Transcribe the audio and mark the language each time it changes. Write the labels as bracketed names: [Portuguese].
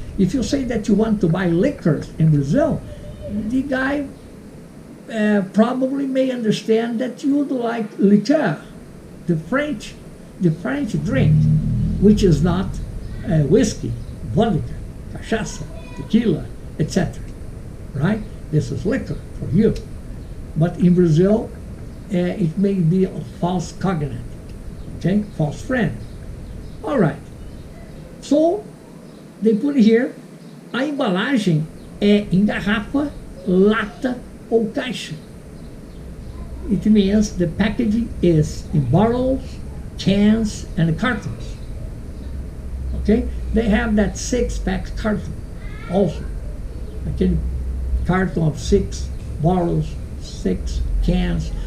[English] If you say that you want to buy liquors in Brazil, the guy probably may understand that you would like liqueur, the French drink, which is not whiskey, vodka, cachaça, tequila, etc. Right? This is liquor for you. But in Brazil, it may be a false cognate, okay? False friend. All right. [Portuguese] So, they put here, a embalagem é em garrafa, lata ou caixa. [English] It means the packaging is in bottles, cans, and cartons. Okay? They have that 6-pack carton also. Okay? Carton of 6 bottles, 6 cans.